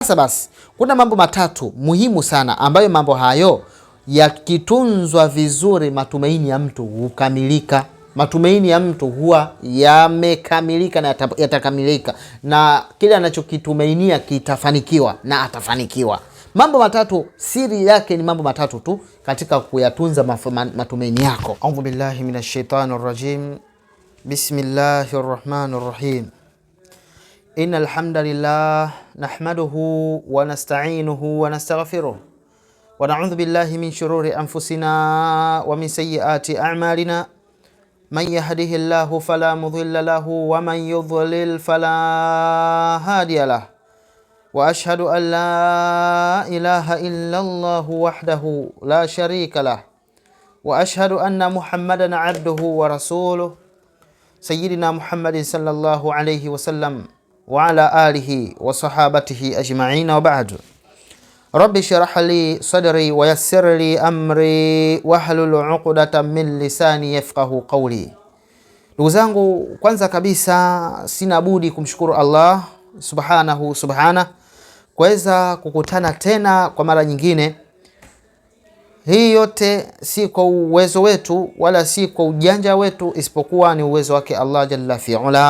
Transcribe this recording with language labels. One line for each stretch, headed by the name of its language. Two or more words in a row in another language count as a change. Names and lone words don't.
Swahili: Sasa basi, kuna mambo matatu muhimu sana ambayo mambo hayo yakitunzwa vizuri, matumaini ya mtu hukamilika. Matumaini ya mtu huwa yamekamilika na yatakamilika, na kile anachokitumainia kitafanikiwa na atafanikiwa. Mambo matatu, siri yake ni mambo matatu tu katika kuyatunza matumaini yako.
Arabic: أعوذ بالله من الشيطان الرجيم. بسم الله الرحمن الرحيم. إن الحمد لله نحمده ونستعينه ونستغفره ونعوذ بالله من شرور أنفسنا ومن سيئات أعمالنا. من يهده الله فلا مضل له ومن يضلل فلا هادي له. وأشهد أن لا إله إلا الله وحده لا شريك له. وأشهد أن محمدا عبده ورسوله. سيدنا محمد صلى الله عليه وسلم وعلى آله وصحابته أجمعين، وبعد. رب اشرح لي صدري ويسر لي أمري واحلل عقدة من لساني يفقه قولي.
Swahili: Ndugu zangu, kwanza kabisa sina budi kumshukuru Allah subhana kuweza kukutana tena kwa mara nyingine. Hii yote si kwa uwezo wetu wala si kwa ujanja wetu, isipokuwa ni uwezo wake Allah
Arabic: جل في علاه.